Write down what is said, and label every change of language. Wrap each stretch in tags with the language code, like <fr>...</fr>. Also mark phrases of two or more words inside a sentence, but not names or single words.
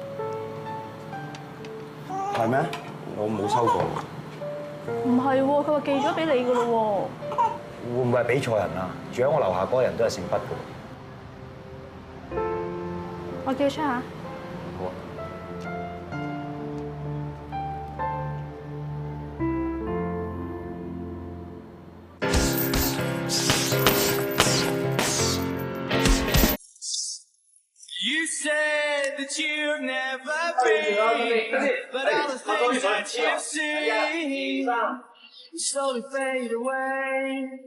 <yue>係咩？我冇收過。唔係喎，佢話寄咗俾你㗎咯喎。會唔會係俾錯人啊？住喺我樓下嗰個人都係姓畢㗎。我叫佢出下。好啊。</yue> <en>You said that you'd never be, but all the things that you see slowly fade away.</en>